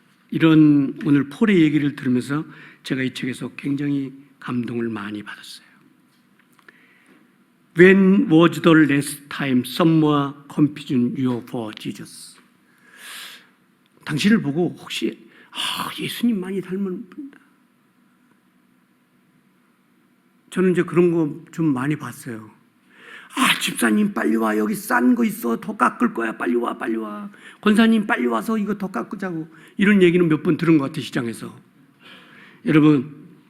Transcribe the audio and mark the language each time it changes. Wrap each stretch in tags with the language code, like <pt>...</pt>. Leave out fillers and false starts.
<ko>이런 오늘 폴의 얘기를 들으면서 제가 이 책에서 굉장히 감동을 많이 받았어요.</ko> <en>When was the last time someone confided you for Jesus?</en> <ko>당신을 보고 혹시 예수님 많이 닮은 분이다. 저는 이제 그런 거 좀 많이 봤어요. 집사님 빨리 와. 여기 싼 거 있어. 더 깎을 거야. 빨리 와, 빨리 와. 권사님 빨리 와서 이거 더 깎자고. 이런 얘기는 몇 번 들은 것 같아요, 시장에서. 여러분,</ko>